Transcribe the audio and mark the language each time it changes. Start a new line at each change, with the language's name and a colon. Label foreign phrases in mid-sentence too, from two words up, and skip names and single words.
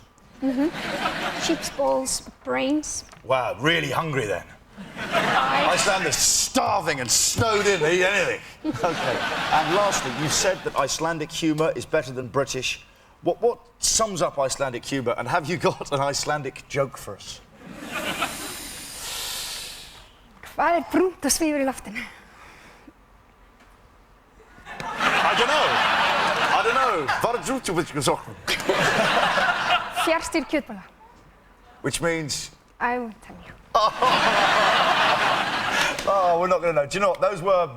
English: Mm-hmm. Sheep's balls, brains. Wow, really hungry then. Icelanders starving and snowed in, they eat anything. Okay. And lastly, you said that Icelandic humour is better than British. What sums up Icelandic humour, and have you got an Icelandic joke for us?
Icelandic: Hvað brúnt og svífur í loftinu?
English: I don't know.
Icelandic: Fjarstýrð kjötbolla.
English: Which means? I won't tell you. Oh, we're not going to know. Do you know what?